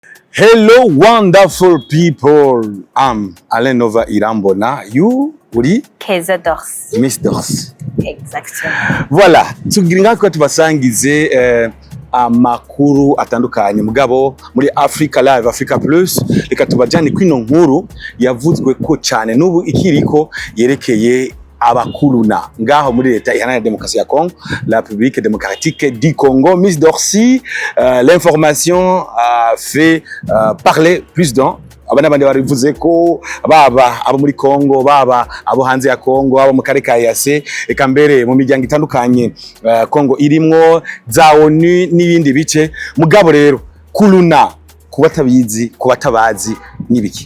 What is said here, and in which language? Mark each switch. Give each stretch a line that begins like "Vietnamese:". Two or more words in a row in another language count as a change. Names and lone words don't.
English: Hello, wonderful people. I'm Alain Nova Irambona. You, uri? Keza Dorsi. Miss Dorsi.
French: Exactement. Voilà.
Rundi: Tugiringa ko tubasangize amakuru atandukanye mugabo muri Africa Live, Africa Plus. Reka tubajane kwino nkuru yavuzwe ko cyane n'ubu ikiriko yerekeye abakuluna ngaho muri leta iharanira demokarasi ya Congo,
French: la République démocratique du Congo. Miss Dorsi, l'information a fait parler plus d'un.
Rundi: Abana bandi barivuze ko baba abo muri Congo, baba abo hanze ya Congo, abo mu kare ka EAC, eka mbere mu miryango itandukanye Congo irimwo za ONU n'ibindi bice. Mugabo rero kuluna kubatabizi kubatabazi nibiki?